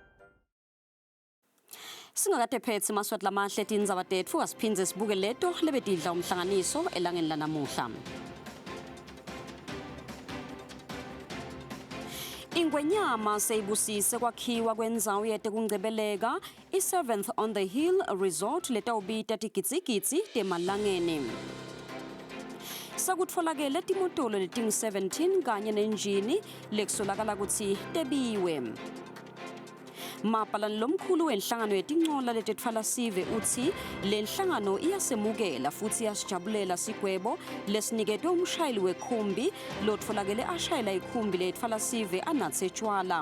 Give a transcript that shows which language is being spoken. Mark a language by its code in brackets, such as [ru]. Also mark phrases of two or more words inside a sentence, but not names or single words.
[ss] Singakade phethe maswati lamahle tindzaba tetfu asiphindze sibuke leto lebedidla umhlanganiso elangeni lanamuhla. Ingwenyama seyibusise kwakhiwa kwendzawo yetekungcebeleka i-7th on the Hill Resort letawubita tigitsigitsi temalangeni. Sakutfolakele timotolo leting-17 kanye nenjini lekusolakala kutsi tebiwe. Mapalani lomkhulu wenhlangano yetincola letetfala sive utsi lenhlangano iyasemukela futhi iyasijabulela sigwebo lesiniketwe umshayeli wekhumbi lotfolakele ashayela ikhumbi letfala sive anatse tshwala.